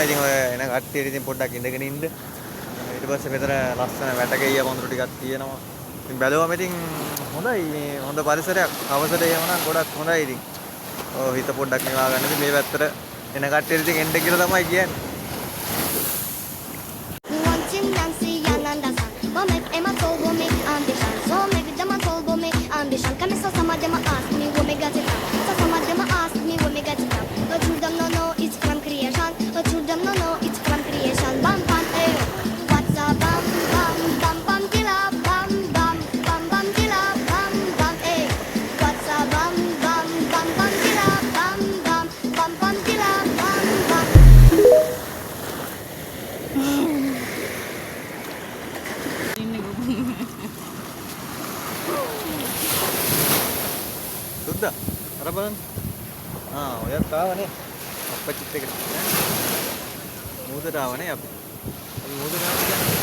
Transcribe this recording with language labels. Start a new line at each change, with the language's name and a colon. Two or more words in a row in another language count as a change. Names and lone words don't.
Sinhala: ඉතින් ඔය එන කට්ටියට ඉතින් පොඩ්ඩක් ඉඳගෙන ඉන්න. ඊට පස්සේ මෙතන ලස්සන වැටගෙయ్య වඳුරු ටිකක් තියෙනවා. ඉතින් බැලුවම ඉතින් හොඳයි මේ හොඳ පරිසරයක්. අවසරය එහෙම නම් ගොඩක් හොඳයි ඉතින්. ඔව් හිත පොඩ්ඩක් නිවා ගන්න ඉතින් මේ පැත්තට එන කට්ටියට ඉතින් එන්න කියලා තමයි කියන්නේ.
Jamaican Creole English: Can some of them ask me where me got it from? So some of them ask me where me got it from. But to them no know it's from creation. But to them no know it's from creation. Bam bam eh. What's a bam bam bam bam killa bam bam bam bam killa bam bam eh. What's a bam bam bam bam killa bam bam bam bam killa bam bam.
Sinhala: සුද්දා අර බලන්න ඔයත් ආවනේ අපච්චිත් එක්ක මූදට ආවනේ අපි මූදට ආවා